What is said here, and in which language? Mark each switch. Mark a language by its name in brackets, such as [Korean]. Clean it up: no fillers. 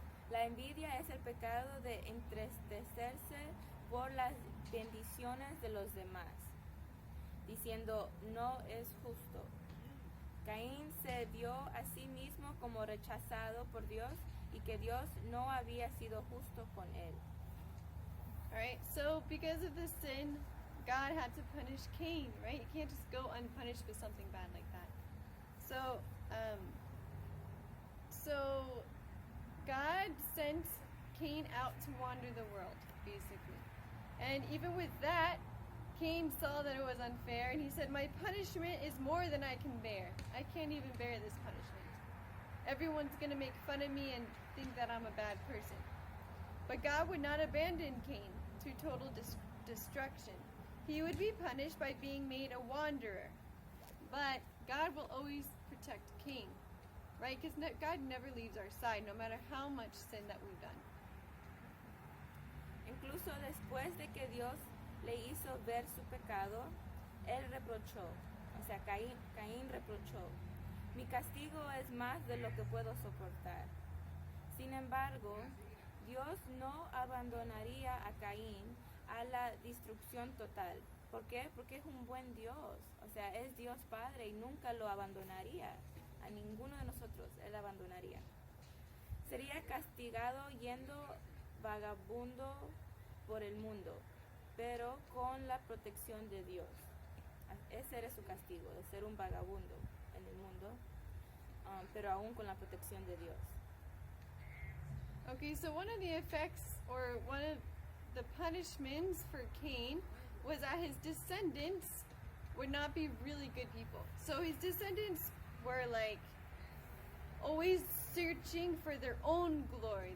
[Spanish] La envidia es el pecado de entristecerse por las bendiciones de los demás, diciendo no es justo. Caín se vio a sí mismo como rechazado por Dios y que Dios no había sido justo con él. [English] Alright, so because of this sin, God had to punish Cain, right? You can't just go unpunished with something bad like that. So God sent Cain out to wander the world, basically. And even with that, Cain saw that it was unfair, and he said, my punishment is more than I can bear. I can't even bear this punishment. Everyone's going to make fun of me and think that I'm a bad person. But God would not abandon Cain to total destruction. He would be punished by being made a wanderer. But God will always protect Cain, right? Because God never leaves our side, no matter how much sin that we've done. [Spanish] Incluso después de que Dios le hizo ver su pecado, él reprochó, o sea, Caín reprochó, mi castigo es más de lo que puedo soportar. Sin embargo, Dios no abandonaría a Caín a la destrucción total. ¿Por qué? Porque es un buen Dios, o sea, es Dios Padre y nunca lo abandonaría. A ninguno de nosotros él abandonaría. Sería castigado yendo vagabundo por el mundo, pero con la protección de Dios. Ese era su castigo, de ser un vagabundo en el mundo, pero aún con la protección de Dios. [English] Okay, so one of the effects, or one of the punishments for Cain was that his descendants would not be really good people. So his descendants were like always searching for their own glory.